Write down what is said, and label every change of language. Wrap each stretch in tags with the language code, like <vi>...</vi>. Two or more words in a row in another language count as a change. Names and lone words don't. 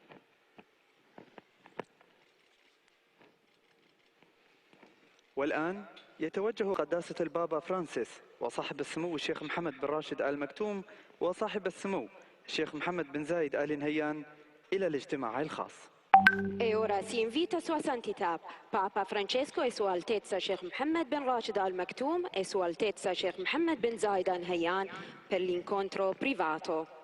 <ar>والآن يتوجه قداسة البابا فرانسيس وصاحب السمو الشيخ محمد بن راشد آل مكتوم وصاحب السمو الشيخ محمد بن زايد آل نهيان إلى الاجتماع الخاص.</ar> <it>E ora si invita Sua Santità Papa Francesco e Sua Altezza Sheikh Mohammed bin Rashid Al Maktoum e Sua Altezza Sheikh Mohammed bin Zayed Al Nahyan per l'incontro privato.</it>